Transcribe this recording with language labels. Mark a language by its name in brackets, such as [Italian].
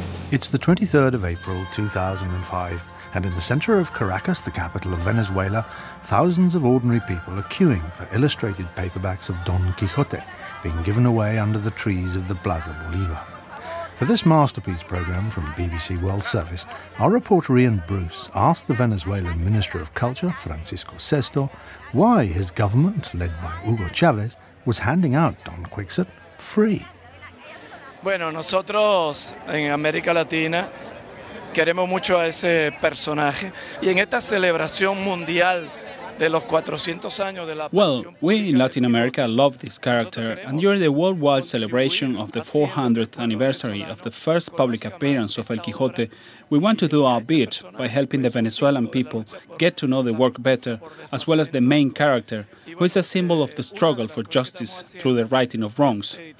[English] It's the 23rd of April, 2005, and in the centre of Caracas, the capital of Venezuela, thousands of ordinary people are queuing for illustrated paperbacks of Don Quixote, being given away under the trees of the Plaza Bolívar. For this masterpiece programme from BBC World Service, our reporter Ian Bruce asked the Venezuelan Minister of Culture, Francisco Sesto, why his government, led by Hugo Chávez, was handing out Don Quixote free. [Spanish] Bueno, nosotros en América Latina queremos mucho a ese personaje. Y en esta celebración mundial de los 400 años de la... [English] Well, we in Latin America love this character, and during the worldwide celebration of the 400th anniversary of the first public appearance of El Quijote, we want to do our bit by helping the Venezuelan people get to know the work better, as well as the main character, who is a symbol of the struggle for justice through the righting of wrongs.